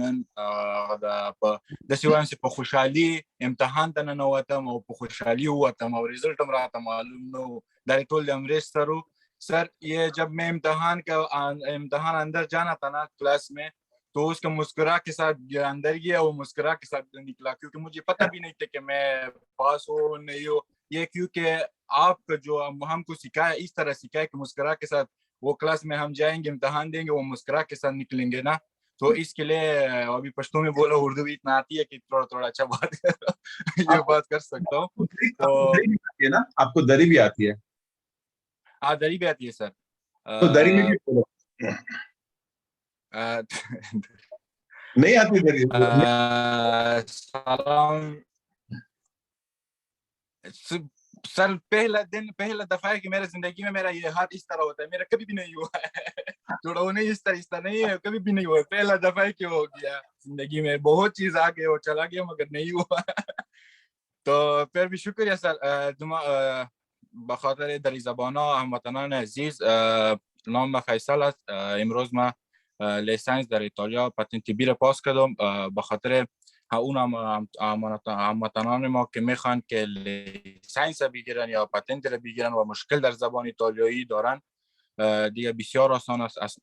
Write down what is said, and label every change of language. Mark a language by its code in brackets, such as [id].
[ps] نن داسې وایم چې په خوشحالي امتحان ته ننوتم او په خوشحالي ووتم، او رزلټ هم راته معلوم نه و. دا ټول د امریش سر و. [ur] سر یہ جب میں امتحان اندر جانا تھا نا کلاس میں، تو اس کا مسکرا کے ساتھ اندر گیا، وہ مسکرا کے ساتھ نکلا، کیونکہ مجھے پتہ بھی نہیں تھا کہ میں پاس ہو نہیں ہو. یہ کیونکہ آپ کا جو ہم کو سکھایا، اس طرح سکھایا کہ مسکرا کے ساتھ وہ کلاس میں ہم جائیں گے، امتحان دیں گے، وہ مسکرا کے ساتھ نکلیں گے نا. تو اس کے لیے ابھی پشتو میں بولا، اردو بھی اتنا آتی ہے کہ تھوڑا اچھا بات یہ بات کر سکتا ہوں. تو آپ کو دری بھی آتی ہے؟ دری بھی آتی ہے سر. تو دری میں بھی بولو. نہیں آتی دری؟ سلام سر. پہلا دفعہ ہے کہ میرے زندگی میں میرا یہ ہاتھ اس طرح ہوتا ہے، میرا کبھی بھی نہیں ہوا ہے. تھوڑا وہ نہیں اس طرح نہیں ہے، کبھی بھی نہیں ہوا. پہلا دفعہ ہے کہ ہو گیا زندگی میں. بہت چیز آگے اور چلا گیا مگر نہیں ہوا. تو پھر بھی شکریہ سر. [fa] بخاطر دری زبانا هموطنان عزیز، نام فیصل است. امروز ما لیسانس در ایتالیا پاتنت بی را پاس کردم، به خاطر اون هموطنان ما که میخوان که لیسانس بگیرن یا پاتنت را بگیرن و مشکل در زبان ایتالیایی دارن، دیگه بسیار آسان است.